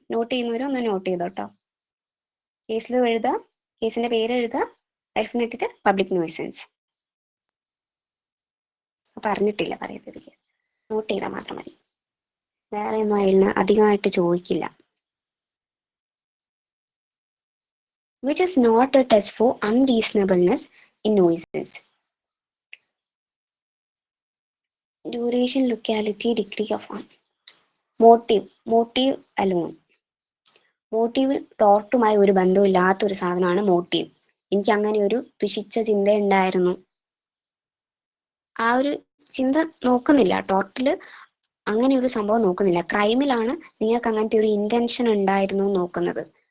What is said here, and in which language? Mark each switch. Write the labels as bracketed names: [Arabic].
[Malayalam] Not ചെയ്യുന്നവരും ഒന്ന് not ചെയ്തോ കേട്ടോ. കേസ് ലോ എഴുതുക, കേസിന്റെ പേര് എഴുതുക, ഐഫൺ ഇട്ടിട്ട് പബ്ലിക് ന്യൂസൻസ്. പറഞ്ഞിട്ടില്ല, പറയത്തത് കേസ് നോട്ട് ചെയ്താൽ മാത്രം മതി. വേറെ ഒന്നും അതിന് അധികമായിട്ട് ചോദിക്കില്ല. [English] Which is not a test for unreasonableness in nuisance. Duration, locality, degree of harm. Motive alone. [Malayalam] Motive ടോർട്ടുമായി ഒരു ബന്ധമില്ലാത്തൊരു സാധനമാണ് മോട്ടീവ്. എനിക്ക് അങ്ങനെ ഒരു ദുഷിച്ച ചിന്ത ഉണ്ടായിരുന്നു, ആ ഒരു ചിന്ത നോക്കുന്നില്ല. ടോർട്ടിൽ അങ്ങനെ ഒരു സംഭവം നോക്കുന്നില്ല. ക്രൈമിലാണ് നിങ്ങൾക്ക് അങ്ങനത്തെ ഒരു ഇന്റൻഷൻ ഉണ്ടായിരുന്നു നോക്കുന്നത്.